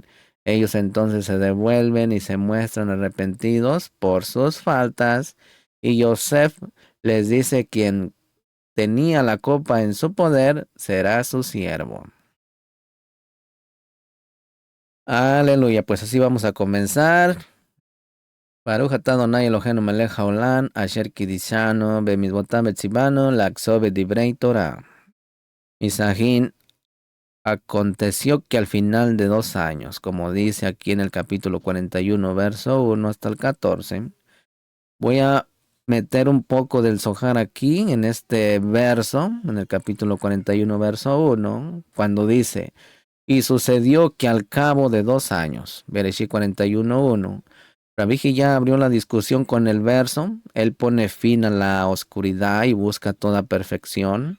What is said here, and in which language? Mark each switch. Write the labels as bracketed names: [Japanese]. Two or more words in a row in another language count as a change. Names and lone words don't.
[Spanish] Ellos entonces se devuelven y se muestran arrepentidos por sus faltas y Joseph les dice: quien tenía la copa en su poder será su siervo. Aleluya, pues así vamos a comenzar. [Hebrew] ברוך אתה אדוני אלוהינו מלך העולם, אשר קידשנו במצוותיו וציוונו, לעסוק בדברי תורה. Misajín, [Spanish] aconteció que al final de 2 años, como dice aquí en el capítulo 41, verso 1 hasta el 14, voy a meter un poco del Zohar aquí en este verso, en el capítulo 41, verso 1, cuando dice, y sucedió que al cabo de 2 años, Bereshit 41:1, Rabbi ya abrió la discusión con el verso, él pone fin a la oscuridad y busca toda perfección.